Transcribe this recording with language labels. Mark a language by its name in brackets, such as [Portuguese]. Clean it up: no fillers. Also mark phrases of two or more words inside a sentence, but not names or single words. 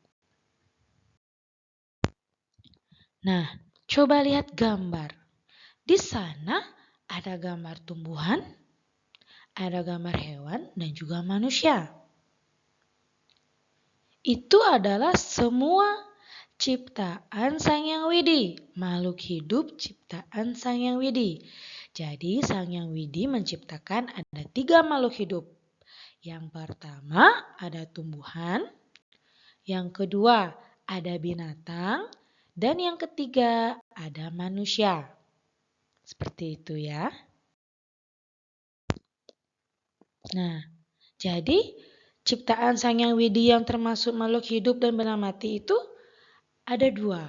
[Indonesian] Nah, coba lihat gambar. Di sana ada gambar tumbuhan, ada gambar hewan, dan juga manusia. Itu adalah semua ciptaan Sang Hyang Widi, makhluk hidup ciptaan Sang Hyang Widi. Jadi Sang Hyang Widi menciptakan ada 3 makhluk hidup. Yang pertama ada tumbuhan, yang kedua ada binatang, dan yang ketiga ada manusia. Seperti itu ya. Nah, jadi ciptaan Sang Hyang Widi yang termasuk makhluk hidup dan benda mati itu ada 2.